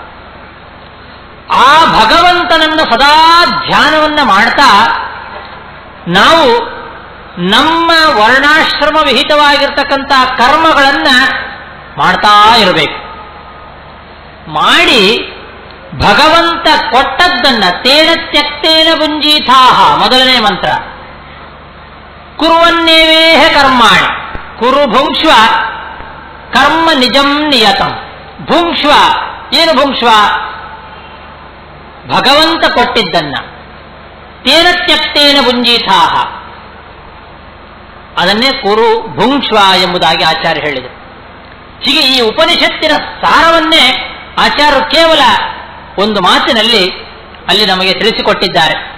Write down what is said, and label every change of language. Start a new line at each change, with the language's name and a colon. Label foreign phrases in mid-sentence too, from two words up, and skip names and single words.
Kannada: ಆ ಭಗವಂತನನ್ನು ಸದಾ ಧ್ಯಾನವನ್ನ ಮಾಡ್ತಾ ನಾವು ನಮ್ಮ ವರ್ಣಾಶ್ರಮ ವಿಹಿತವಾಗಿರ್ತಕ್ಕಂಥ ಕರ್ಮಗಳನ್ನ ಮಾಡ್ತಾ ಇರಬೇಕು. ಮಾಡಿ ಭಗವಂತ ಕೊಟ್ಟದ್ದನ್ನ
Sanskrit: ತೇನ ತ್ಯಕ್ತೇನ ಭುಂಜೀಥಾಹ,
Kannada: ಮೊದಲನೇ ಮಂತ್ರ.
Sanskrit: ಕುರುವನ್ನೇವೇಹ ಕರ್ಮಾಣಿ, ಕುರು ಭುಂಕ್ಷ್ವ ಕರ್ಮ ನಿಜಂ ನಿಯತಂ.
Kannada: ಭುಂಕ್ಷ್ವ, ಏನು ಭುಂಕ್ಷ್ವ? ಭಗವಂತ ಕೊಟ್ಟಿದ್ದನ್ನ.
Sanskrit: ತೇನ ತ್ಯಕ್ತೇನ ಭುಂಜೀಥಾಹ,
Kannada: ಅದನ್ನೇ
Sanskrit: ಕುರು ಭುಂಕ್ಷ್ವ
Kannada: ಎಂಬುದಾಗಿ ಆಚಾರ್ಯ ಹೇಳಿದರು. ಹೀಗೆ ಈ ಉಪನಿಷತ್ತಿನ ಸಾರವನ್ನೇ ಆಚಾರ್ಯರು ಕೇವಲ ಒಂದು ಮಾತಿನಲ್ಲಿ ಅಲ್ಲಿ ನಮಗೆ ತಿಳಿಸಿಕೊಟ್ಟಿದ್ದಾರೆ.